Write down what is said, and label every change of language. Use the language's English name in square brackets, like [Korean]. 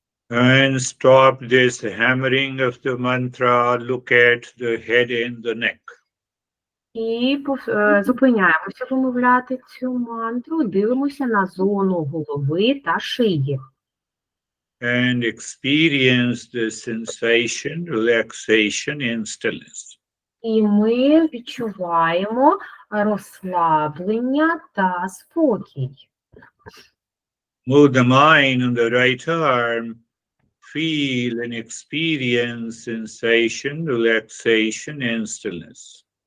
[English] And stop this hammering of the mantra, look at the head and the neck. [Ukrainian] І зупиняємося вимовляти цю мантру, дивимося на зону голови та шиї. [English] And experience the sensation, relaxation and stillness. [Ukrainian] І ми відчуваємо розслаблення та спокій. [English] Move the mind on the right arm, feel and experience sensation, relaxation and stillness.